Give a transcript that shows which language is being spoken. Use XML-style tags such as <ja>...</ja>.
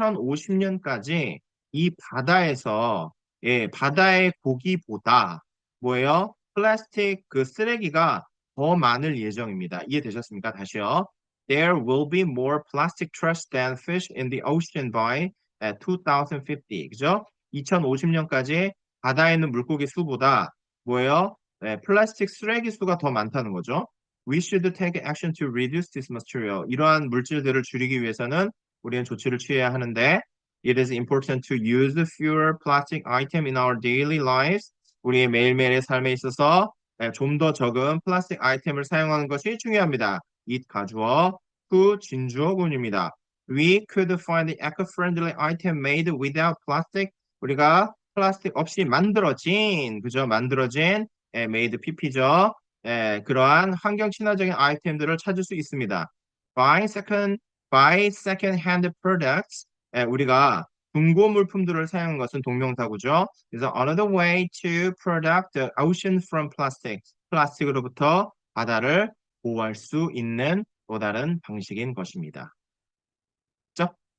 <ko>2050년까지 이 바다에서 바다의 고기보다 뭐예요? 플라스틱 그 쓰레기가 더 많을 예정입니다. 이해되셨습니까? 다시요.</ko> <en>There will be more plastic trash than fish in the ocean by 2050.</en> <ko>그죠? 2050년까지 바다에 있는 물고기 수보다 뭐예요? 플라스틱 쓰레기 수가 더 많다는 거죠.</ko> <en>We should take action to reduce this material.</en> <ko>이러한 물질들을 줄이기 위해서는 우리는 조치를 취해야 하는데</ko> <en>It is important to use fewer plastic item in our daily lives.</en> <ko>우리의 매일매일의 삶에 있어서 좀 더 적은 플라스틱 아이템을 사용하는 것이 중요합니다. it 가주어, who 진주어군입니다.</ko> <en>We could find eco-friendly item made without plastic.</en> <ko>우리가 플라스틱 없이 만들어진, 그죠? 만들어진 made pp죠. 그러한 환경 친화적인 아이템들을 찾을 수 있습니다.</ko> <en>Buy second-hand products.</en> <ko>우리가 중고 물품들을 사용하는 것은 동명사구죠.</ko> <en>그래서 another way to protect the ocean from plastic.</en> <ko>플라스틱으로부터 바다를 보호할 수 있는 또 다른 방식인 것입니다. 그죠?</ko>